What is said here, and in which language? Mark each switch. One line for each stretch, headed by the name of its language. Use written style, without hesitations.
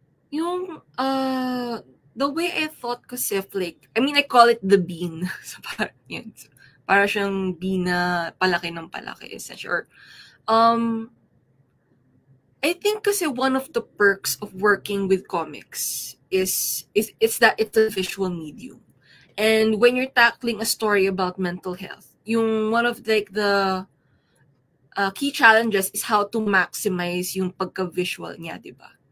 English: Yung the way I thought kasi like, I call it the bean.
Filipino: So para siyang bean na palaki ng palaki, essentially.
English: I think kasi one of the perks of working with comics is that it's a visual medium. And when you're tackling a story about mental health, yung one of like the key challenges is how to maximize yung pagka-visual niya, diba?